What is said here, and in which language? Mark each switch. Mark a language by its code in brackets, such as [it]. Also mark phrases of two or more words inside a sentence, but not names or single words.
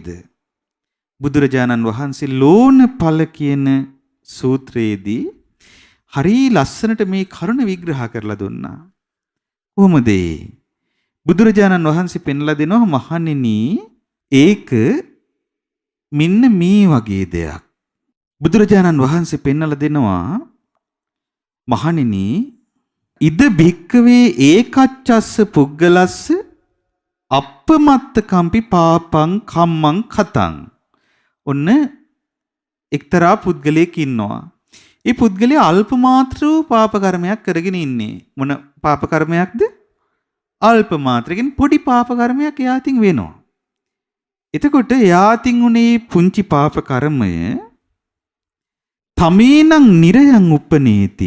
[si] බුදුරජාණන් වහන්සේ ලෝණඵල කියන සූත්‍රයේදී හරි ලස්සනට මේ කරුණ විග්‍රහ කරලා දුන්නා. කොහොමද? බුදුරජාණන් වහන්සේ පෙන්ලා දෙනවා මහණෙනි ඒක මෙන්න මේ වගේ දෙයක්. බුදුරජාණන් වහන්සේ පෙන්වලා දෙනවා මහණෙනි [pi] ඉද භික්කවේ ඒකච්චස්ස පුග්ගලස්ස අප්පමත්ත කම්පි පාපං කම්මං කතං. [si] ඔන්න එක්තරා පුද්ගලයෙක් ඉන්නවා. ඒ පුද්ගලයා අල්ප මාත්‍ර වූ පාප කර්මයක් කරගෙන ඉන්නේ. මොන පාප කර්මයක්ද? අල්ප මාත්‍රකින් පොඩි පාප කර්මයක් එයාටින් වෙනවා. එතකොට එයාටින් උනේ පුංචි පාප කර්මය [pi] තමේනං නිරයන් උපනේති.